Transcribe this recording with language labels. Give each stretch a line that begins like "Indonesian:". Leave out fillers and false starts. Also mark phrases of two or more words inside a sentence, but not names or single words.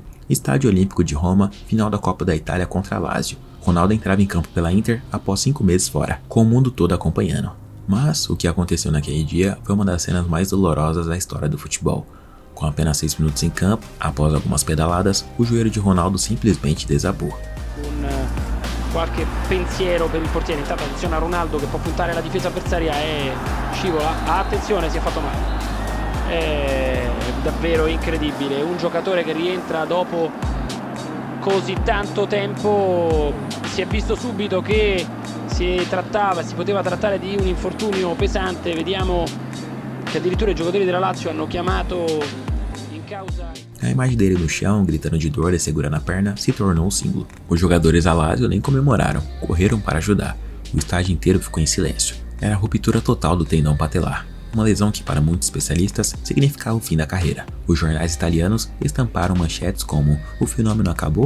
Portuguese: Estádio Olímpico de Roma, final da Copa da Itália contra a Lazio. Ronaldo entrava em campo pela Inter após 5 meses fora, com o mundo todo acompanhando. Mas o que aconteceu naquele dia foi uma das cenas mais dolorosas da história do futebol. Com apenas 6 minutos em campo, após algumas pedaladas, o joelho de Ronaldo simplesmente desabou.
Italian: Qualche pensiero per il portiere, intanto attenzione a Ronaldo che può puntare la difesa avversaria e scivola, attenzione, si è fatto male. È davvero incredibile, un giocatore che rientra dopo così tanto tempo, si è visto subito che si poteva trattare di un infortunio pesante. Vediamo che addirittura i giocatori della Lazio hanno chiamato in causa.
Portuguese: A imagem dele no chão, gritando de dor e segurando a perna, se tornou um símbolo. Os jogadores da Lazio nem comemoraram, correram para ajudar. O estádio inteiro ficou em silêncio. Era a ruptura total do tendão patelar. uma lesão que para muitos especialistas significava o fim da carreira. Os jornais italianos estamparam manchetes como "o fenômeno acabou".